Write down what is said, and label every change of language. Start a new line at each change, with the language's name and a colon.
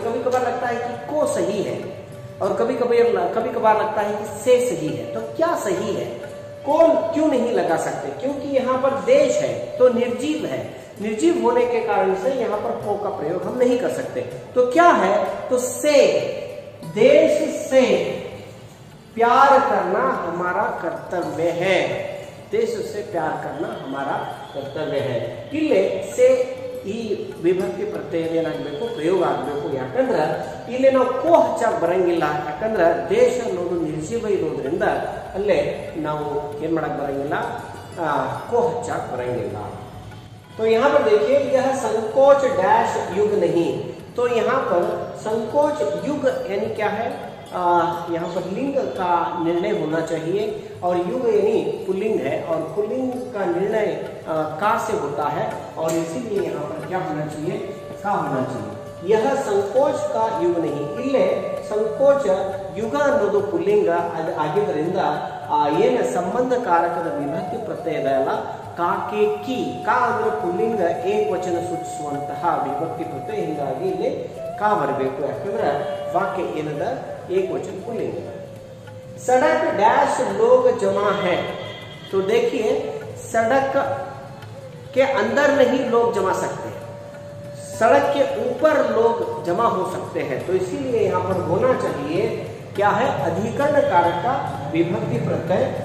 Hindi: कभी कभार लगता है कि को सही है, और कभी कभार लगता है कि से सही है, तो क्या सही है, को क्यों नहीं लगा सकते, क्योंकि यहाँ पर देश है तो निर्जीव है, निर्जीव होने के कारण से यहाँ पर को का प्रयोग हम नहीं कर सकते, तो क्या है, तो से, देश से प्यार करना हमारा कर्तव्य है, देश से प्यार करना हमारा कर्तव्य है।
Kannada: इल्ले से ಈ ವಿಭಕ್ತಿ ಪ್ರತ್ಯಯ ಏನಾಗಬೇಕು, ಪ್ರಯೋಗ ಆಗಬೇಕು. ಯಾಕಂದ್ರೆ ಇಲ್ಲಿ ನಾವು ಕೋ ಹಚ್ಚಾಕ್ ಬರಂಗಿಲ್ಲ, ಯಾಕಂದ್ರೆ ದೇಶ ಅನ್ನೋದು ನಿರ್ಜೀವ ಇರೋದ್ರಿಂದ ಅಲ್ಲೇ ನಾವು ಏನ್ ಮಾಡಕ್ ಬರಂಗಿಲ್ಲ, को हच्चाक बरेंगे।
Hindi: तो यहाँ पर देखिए यह संकोच डैश युग नहीं, तो यहाँ पर संकोच युग यानी क्या है, यहाँ पर लिंग का निर्णय होना चाहिए, और युग यानी पुल्लिंग है, और पुल्लिंग का निर्णय का से होता है, और इसीलिए यहाँ पर क्या होना चाहिए, का होना चाहिए। यह संकोच का युग नहीं,
Kannada: इल्ले ಸಂಕೋಚ ಯುಗ ಅನ್ನೋದು ಪುಲ್ಲಿಂಗ ಆಗಿದ್ದರಿಂದ ಏನು ಸಂಬಂಧಕಾರಕದ ವಿಭಕ್ತಿ ಪ್ರತ್ಯಯ ಇದೆಯಲ್ಲ ಕಾಕೆ ಕಿ, ಕಾ ಅಂದ್ರೆ ಪುಲ್ಲಿಂಗ ಏಕವಚನ ಸೂಚಿಸುವಂತಹ ವಿಭಕ್ತಿ ಪ್ರತ್ಯಯ, ಹೀಗಾಗಿ ಇಲ್ಲಿ ಕಾ ಬರಬೇಕು, ಯಾಕಂದ್ರೆ ವಾಕ್ಯ ಏನದ ಏಕವಚನ पुल्लिंग।
Hindi: सड़क डैश लोग जमा है, तो देखिए सड़क के अंदर नहीं लोग जमा सकते, सड़क के ऊपर लोग जमा हो सकते हैं, तो इसीलिए यहाँ पर होना चाहिए क्या है, अधिकरण कारक का विभक्ति प्रत्यय।